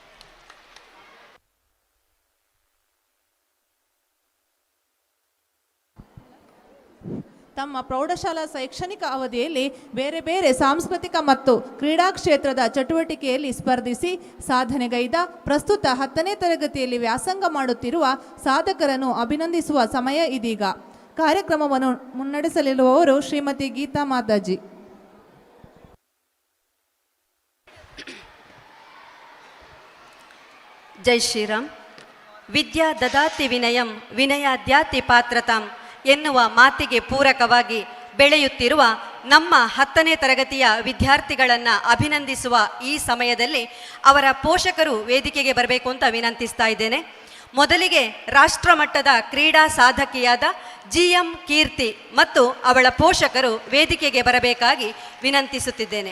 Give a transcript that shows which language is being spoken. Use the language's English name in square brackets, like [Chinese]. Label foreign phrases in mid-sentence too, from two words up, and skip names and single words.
[Kannada] ತಮ್ಮ ಪ್ರೌಢಶಾಲಾ ಶೈಕ್ಷಣಿಕ ಅವಧಿಯಲ್ಲಿ ಬೇರೆ ಬೇರೆ ಸಾಂಸ್ಕೃತಿಕ ಮತ್ತು ಕ್ರೀಡಾ ಕ್ಷೇತ್ರದ ಚಟುವಟಿಕೆಯಲ್ಲಿ ಸ್ಪರ್ಧಿಸಿ ಸಾಧನೆಗೈದ ಪ್ರಸ್ತುತ 10ನೇ ತರಗತಿಯಲ್ಲಿ ವ್ಯಾಸಂಗ ಮಾಡುತ್ತಿರುವ ಸಾಧಕರನ್ನು ಅಭಿನಂದಿಸುವ ಸಮಯ ಇದೀಗ. ಕಾರ್ಯಕ್ರಮವನ್ನು ಮುನ್ನಡೆಸಲಿರುವವರು ಶ್ರೀಮತಿ ಗೀತಾ ಮಾತಾಜಿ. ಜೈ ಶ್ರೀರಾಮ್. [Sanskrit] ವಿದ್ಯಾ ದದಾತಿ ವಿನಯಂ ವಿನಯಾದ್ಯಾತಿ ಪಾತ್ರತಾಂ [Kannada] ಎನ್ನುವ ಮಾತಿಗೆ ಪೂರಕವಾಗಿ ಬೆಳೆಯುತ್ತಿರುವ ನಮ್ಮ 10ನೇ ತರಗತಿಯ ವಿದ್ಯಾರ್ಥಿಗಳನ್ನು ಅಭಿನಂದಿಸುವ ಈ ಸಮಯದಲ್ಲಿ ಅವರ ಪೋಷಕರು ವೇದಿಕೆಗೆ ಬರಬೇಕು ಅಂತ ವಿನಂತಿಸ್ತಾ ಇದ್ದೇನೆ. ಮೊದಲಿಗೆ ರಾಷ್ಟ್ರಮಟ್ಟದ ಕ್ರೀಡಾ ಸಾಧಕಿಯಾದ GM ಕೀರ್ತಿ ಮತ್ತು ಅವಳ ಪೋಷಕರು ವೇದಿಕೆಗೆ ಬರಬೇಕಾಗಿ ವಿನಂತಿಸುತ್ತಿದ್ದೇನೆ.